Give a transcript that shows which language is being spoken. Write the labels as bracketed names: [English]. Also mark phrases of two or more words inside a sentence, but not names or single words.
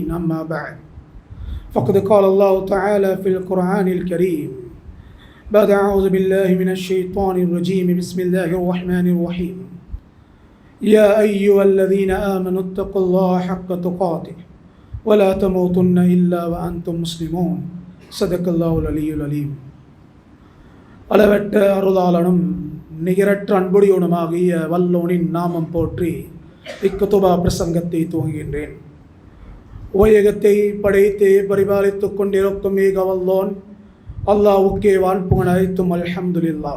[Arabic] أما بعد، فقد قال الله تعالى في القرآن الكريم بعد أعوذ بالله من الشيطان الرجيم بسم الله الرحمن الرحيم. يا أيها الذين آمنوا اتقوا الله حق تقاته ولا تموتن إلا وأنتم مسلمون. صدق الله العلي العليم. [Tamil] அளவற்ற அருளாளனும் நிகரற்ற அன்புடையவனுமாகிய வல்லோனின் நாமம் போற்றி இக்குதுபா பிரசங்கத்தை துவங்குகின்றேன். உலகத்தை படைத்து பரிபாலித்துக் கொண்டிருக்கும் ஏக வல்லோன் அல்லாஹ்வுக்கே வான்புகழ் அனைத்தும் அல்ஹம்துலில்லாஹ்.